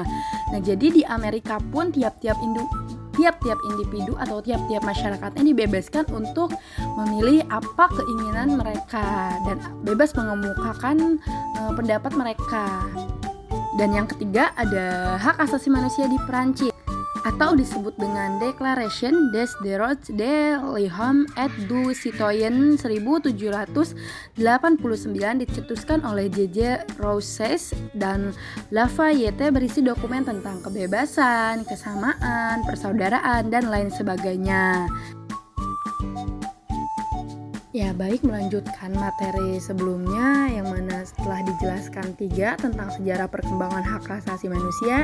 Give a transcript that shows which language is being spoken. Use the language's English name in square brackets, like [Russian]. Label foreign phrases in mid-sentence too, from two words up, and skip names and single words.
[Indonesian] Nah, jadi di Amerika pun tiap-tiap individu atau tiap-tiap masyarakatnya dibebaskan untuk memilih apa keinginan mereka dan bebas mengemukakan pendapat mereka. Dan yang ketiga ada hak asasi manusia di Perancis atau disebut dengan Declaration des droits de l'homme et du citoyen 1789, dicetuskan oleh J.J. Rouses dan Lafayette, berisi dokumen tentang kebebasan, kesamaan, persaudaraan, dan lain sebagainya. Ya, baik, melanjutkan materi sebelumnya yang mana setelah dijelaskan 3 tentang sejarah perkembangan hak asasi manusia,